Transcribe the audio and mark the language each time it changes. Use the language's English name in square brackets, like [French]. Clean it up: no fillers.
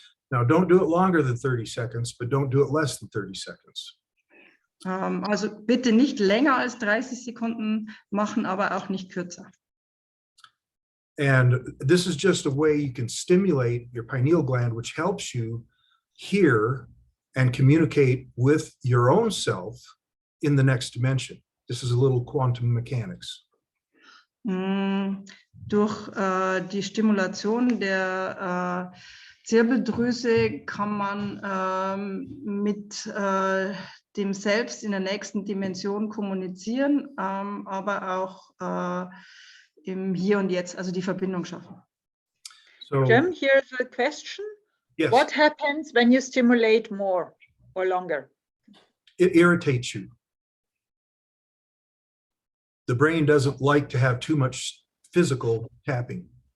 [English] Now, don't do it longer than 30 seconds, but don't do it less than 30 seconds. [German] Also bitte nicht länger als 30 Sekunden machen, aber auch nicht kürzer. [English] And this is just a way you can stimulate your pineal gland, which helps you hear and communicate with your own self in the next dimension. This is a little quantum mechanics. [German] Durch die Stimulation der Zirbeldrüse kann man mit dem Selbst in der nächsten Dimension kommunizieren, aber auch im Hier und Jetzt, also die Verbindung schaffen. [English] So, Jim, here's a question. yes, What happens when you stimulate more or longer? it irritates you. The brain doesn't like to have too much physical tapping.